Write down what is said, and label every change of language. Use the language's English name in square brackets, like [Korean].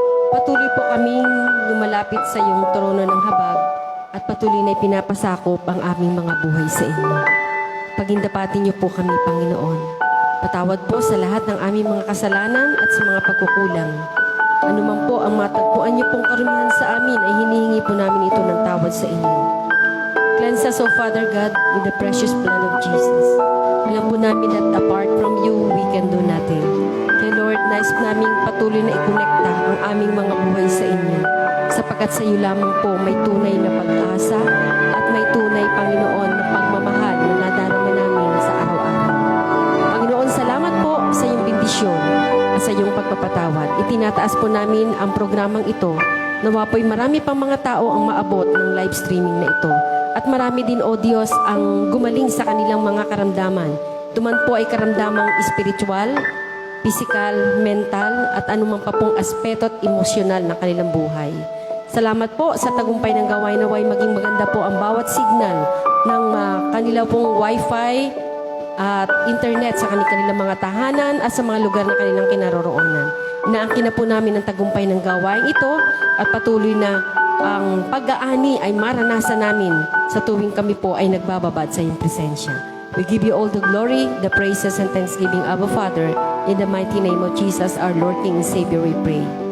[Filipino] Patuloy po kaming lumalapit sa iyong trono ng habag at patuloy na ipinapasakop ang aming mga buhay sa inyo. Pagindapatin niyo po kami, Panginoon. Patawad po sa lahat ng aming mga kasalanan at sa mga pagkukulang. Ano man po ang matagpuan niyo pong karumihan sa amin ay hinihingi po namin ito ng tawad sa inyo. [English] Cleanse us, O Father God, with the precious blood of Jesus. [Filipino] Alam po namin [English] that apart from you, we can do nothing. [Filipino] Kaya Lord, nais namin patuloy na ikonekta ang aming mga buhay sa inyo. Sapagkat sa iyo lamang po may tunay na pag-asa at may tunay, Panginoon, na pagmamahal na nadarama namin sa araw-araw. Panginoon, salamat po sa iyong bendisyon at sa iyong pagpapatawad. Itinataas po namin ang programang ito. Nawa po'y marami pang mga tao ang maabot ng live streaming na ito. At marami din, O Diyos, ang gumaling sa kanilang mga karamdaman. Tuman po ay karamdamang espiritual, physical, mental, at anumang pa pong aspeto at emosyonal ng kanilang buhay. Salamat po sa tagumpay ng gawain naway maging maganda po ang bawat signal ng kanilang pong wifi at internet sa kanilang mga tahanan at sa mga lugar na kanilang kinaroroonan. Inaangkin na po namin ang tagumpay ng gawain ito at patuloy na ang pag-aani ay maranasan namin sa tuwing kami po ay nagbababad sa iyong presensya. [English] We give you all the glory, the praises, and thanksgiving, Abba Father. In the mighty name of Jesus, our Lord, King, and Savior, we pray.